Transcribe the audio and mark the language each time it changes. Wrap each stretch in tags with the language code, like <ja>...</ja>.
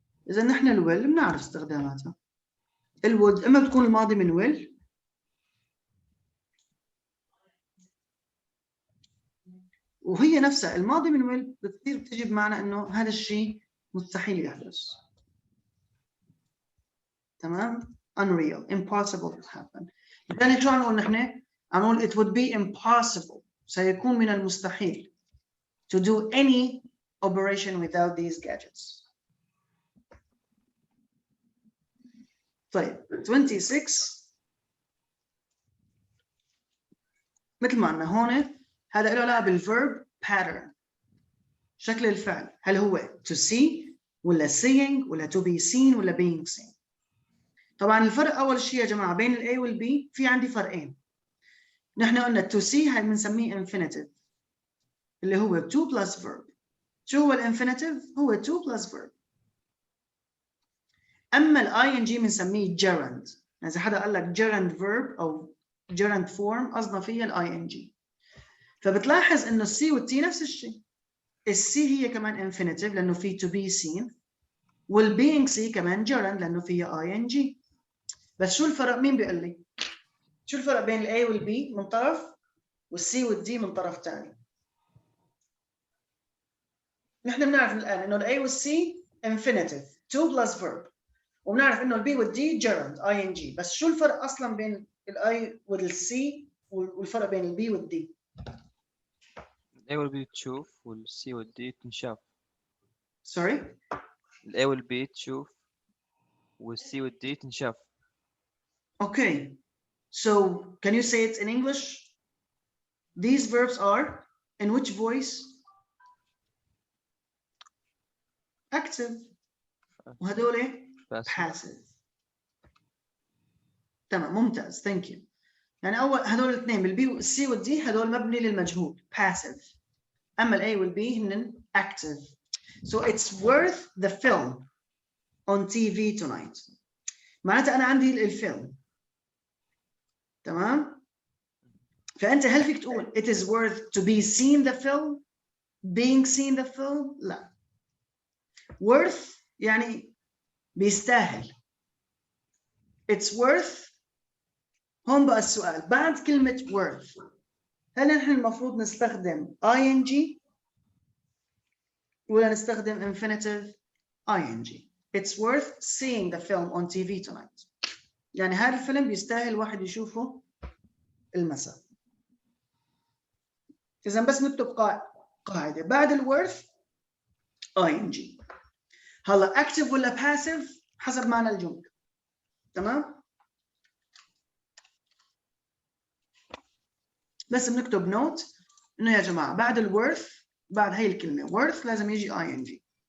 <ar>إذا نحن الويل بنعرف استخداماتها. الwould إما بتكون الماضي من will، وهي نفسها الماضي من will بتصير بتجي بمعنى إنه هذا الشيء مستحيل يحدث. تمام؟</ar> <en>unreal، impossible to happen.</en> <ar>يعني شو عم نقول نحن؟ عم نقول</ar> <en>it would be impossible،</en> <ar>سيكون من المستحيل</ar> <en>to do any operation without these gadgets.</en> <ar>طيب 26 مثل ما قلنا هون هذا له علاقة بالverb pattern، شكل الفعل، هل هو to see ولا seeing ولا</ar> <en>to be seen</en> <ar>ولا</ar> <en>being seen.</en> <ar>طبعا الفرق أول شيء يا جماعة بين ال A وال B في عندي فرقين. نحن قلنا to see هاي بنسميه infinitive اللي هو</ar> <en>to plus verb.</en> <ar>شو هو الانفينيتيف؟ هو to plus verb. أما ال ing بنسميه gerund. إذا حدا قال لك gerund verb أو gerund form قصدنا فيها ال ing. فبتلاحظ إنه السي والتي نفس الشيء. السي هي كمان infinitive لأنه في to be seen، وال being seen كمان gerund لأنه فيها ing. بس شو الفرق؟ مين بيقول لي؟ شو الفرق بين ال A وال B من طرف والسي والD من طرف ثاني؟ نحن بنعرف الآن إنه ال A وال C infinitive</ar> <en>to plus verb،</en> <ar>وبنعرف إنه ال B وال D gerund ing. بس شو الفرق أصلاً بين ال I وال C والفرق بين ال B وال D؟ ال A وال B تشوف وال C وال D تنشاف.</ar> <en>Sorry؟</en> <ar>ال A وال B تشوف وال C وال D تنشاف.</ar> <en>Okay. So can you say it in English? These verbs are in which voice? Active.</en> <ar>وهدول</ar> <en>passive.</en> <ar>تمام ممتاز.</ar> <en>Thank you.</en> <ar>يعني أول هدول الاثنين بالبي والسي والدي هدول مبني للمجهول passive. أما الA والB هن active.</ar> <en>So it's worth the film on TV tonight.</en> <ar>معناتها أنا عندي الفيلم. تمام؟ فأنت هل فيك تقول</ar> <en>it is worth to be seen the film, being seen the film؟</en> <ar>لا. worth يعني بيستاهل.</ar> <en>it's worth.</en> <ar>هون بقى السؤال بعد كلمة</ar> <en>worth</en> <ar>هل نحن المفروض نستخدم</ar> <en>ing ولا نستخدم infinitive ing؟ it's worth seeing the film on TV tonight.</en> <ar>يعني هذا الفيلم بيستاهل واحد يشوفه المساء. إذا بس نكتب قاعدة بعد الworth ing. هلا active ولا passive حسب معنى الجملة. تمام؟ بس بنكتب نوت إنه يا جماعة بعد الworth بعد هاي الكلمة worth لازم يجي ing.</ar>